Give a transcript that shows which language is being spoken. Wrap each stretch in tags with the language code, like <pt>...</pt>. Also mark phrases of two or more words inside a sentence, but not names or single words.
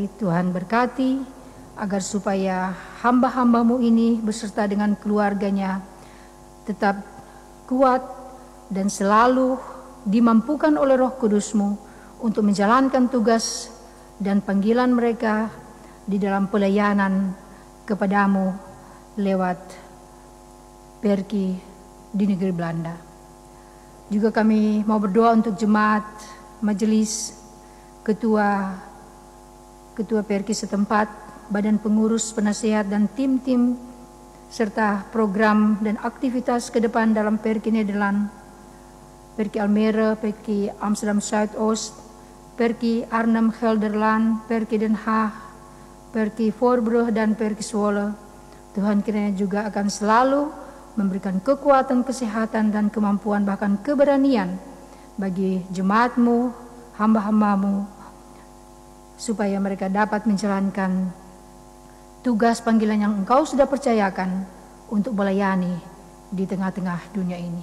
<id>Tuhan berkati agar supaya hamba-hambamu ini beserta dengan keluarganya tetap kuat dan selalu dimampukan oleh Roh Kudus-Mu untuk menjalankan tugas dan panggilan mereka di dalam pelayanan kepadamu lewat PRK di negeri Belanda. Juga kami mau berdoa untuk jemaat, majelis, ketua PRK setempat, badan pengurus, penasehat dan tim-tim serta program dan aktivitas ke depan dalam PRK Nederland, PRK Almere, PRK Amsterdam Zuidoost, PRK Arnhem Gelderland, PRK Den Haag, PRK Voorbrugge dan PRK Zwolle. Tuhan kiranya juga akan selalu memberikan kekuatan, kesehatan dan kemampuan bahkan keberanian bagi jemaat-Mu, hamba-hamba-Mu, supaya mereka dapat menjalankan tugas panggilan yang Engkau sudah percayakan untuk melayani di tengah-tengah dunia ini.</id>